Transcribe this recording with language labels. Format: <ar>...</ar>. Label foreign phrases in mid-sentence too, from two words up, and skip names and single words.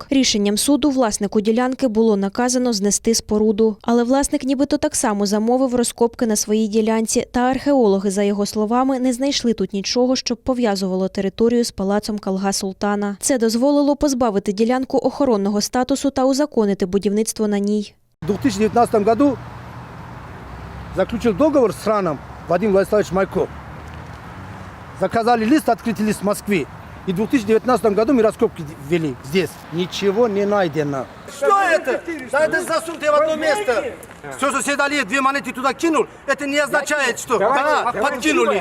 <uk>Рішенням суду власнику ділянки було наказано знести споруду. Але власник нібито так само замовив розкопки на своїй ділянці, та археологи, за його словами, не знайшли тут нічого, щоб пов'язувало територію з палацом Калга Султана. Це дозволило позбавити ділянку охоронного статусу та узаконити будівництво на ній.</uk> <ru>У 2019 году заключил договор с Раном Вадим Владиславович Майков. Заказали лист, открытый лист в Москве. И в 2019 году мы раскопки ввели здесь. Ничего не найдено. Что это? Да это засунутое в одно место. Все, что съедали, 2 монеты туда кинул, это не означает, что да, подкинули.</ru>